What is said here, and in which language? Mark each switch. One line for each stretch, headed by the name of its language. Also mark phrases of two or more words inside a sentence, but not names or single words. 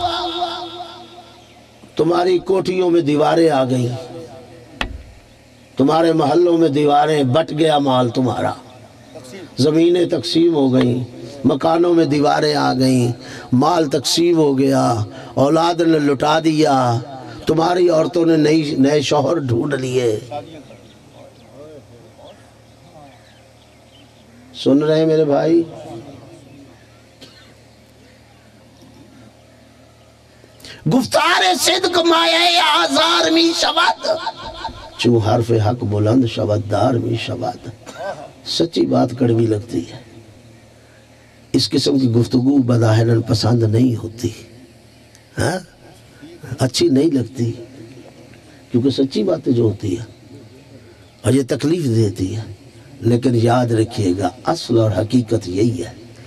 Urdu: تمہاری کوٹھیوں میں دیواریں آ گئیں، تمہارے محلوں میں دیواریں، بٹ گیا مال تمہارا، زمینیں تقسیم ہو گئیں، مکانوں میں دیواریں آ گئیں، مال تقسیم ہو گیا، اولاد نے لٹا دیا، تمہاری عورتوں نے نئے شوہر ڈھونڈ لیے. سن رہے ہیں میرے بھائی؟
Persian: گفتار صدق مایہ آزار می شود، چون حرف حق بلند شود دار می شود.
Urdu: سچی بات کڑوی لگتی ہے، اس قسم کی گفتگو بظاہراً پسند نہیں ہوتی، ہاں اچھی نہیں لگتی، کیونکہ سچی باتیں جو ہوتی ہے اور یہ تکلیف دیتی ہے، لیکن یاد رکھیے گا اصل اور حقیقت یہی ہے۔